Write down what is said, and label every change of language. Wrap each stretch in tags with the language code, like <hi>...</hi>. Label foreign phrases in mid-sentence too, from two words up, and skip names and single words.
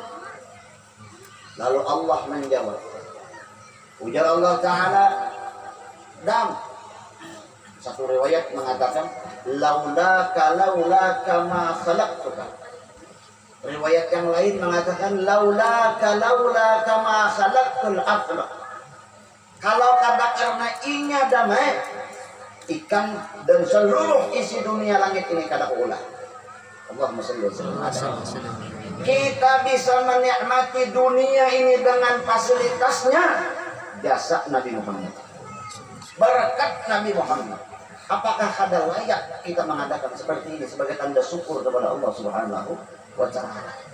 <bjn>Lalu Allah menjawab, ujar Allah Ta'ala, dan satu riwayat mengatakan,</bjn> <ar>لولاك ما خلقتك.</ar> <bjn>Riwayat yang lain mengatakan,</bjn> <ar>لولاك ما خلقت الأفلاك.</ar> <bjn>Kalau kata karena inya damai, ikan dan seluruh isi dunia langit ini kada ulah.</bjn> <ar>اللهم صل وسلم. Kita bisa menikmati dunia ini dengan fasilitasnya jasa Nabi Muhammad, berkat Nabi Muhammad. Apakah kada layak kita mengadakan seperti ini sebagai tanda syukur kepada الله سبحانه وتعالى?</ar>